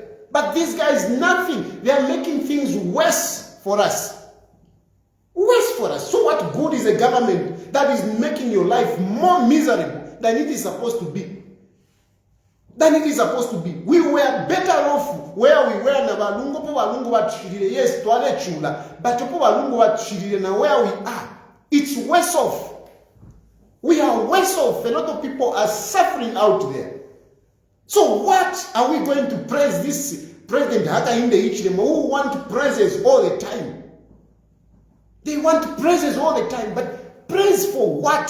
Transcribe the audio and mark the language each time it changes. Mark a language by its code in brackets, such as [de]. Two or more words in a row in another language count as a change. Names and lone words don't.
[en] But these guys, nothing. They are making things worse for us. Worse for us. So what good is a government that is making your life more miserable than it is supposed to be? We were better off where we were [bem] na balungu po balungu batushirire. Yes, twale chula. But po balungu batushirire na [en] where we are. It's worse off. We are worse off. A lot of people are suffering out there. So what are we going to praise this President Hakainde Hichilema who want praises all the time? They want praises all the time, but praise for what?